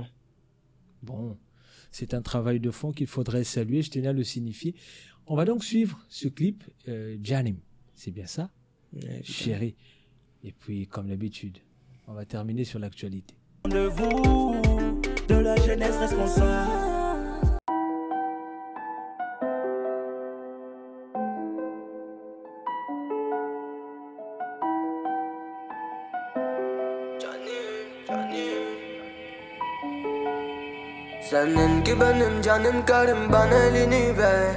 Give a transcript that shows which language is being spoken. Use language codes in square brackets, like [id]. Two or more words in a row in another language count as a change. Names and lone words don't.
[fr] Bon, c'est un travail de fond qu'il faudrait saluer, je tenais à le signifier. On va donc suivre ce clip, Janim, c'est bien ça? Chérie. Et puis, comme d'habitude, on va terminer sur l'actualité. De vous, de la jeunesse responsable. [tr] Senin ki benim canım karım bana elini ver.